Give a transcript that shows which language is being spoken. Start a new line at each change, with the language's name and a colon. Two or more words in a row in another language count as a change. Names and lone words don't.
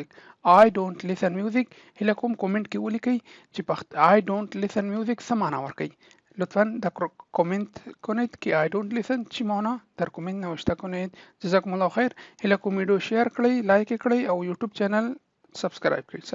English: I don't listen music.
Pashto: هله کوم کومنټ کې ولیکئ چې
English: I don't listen music
Pashto: څه معنا ورکوي.
Persian: لطفا در کامنت کنید که
English: I don't listen
Persian: چی معنا در کامنت نوشته کنید.
Arabic: جزاکم الله خیر.
Pashto: هله کوم ویډیو شیر کړئ، لایک کړئ او یوټیوب چینل سبسکرایب کړئ.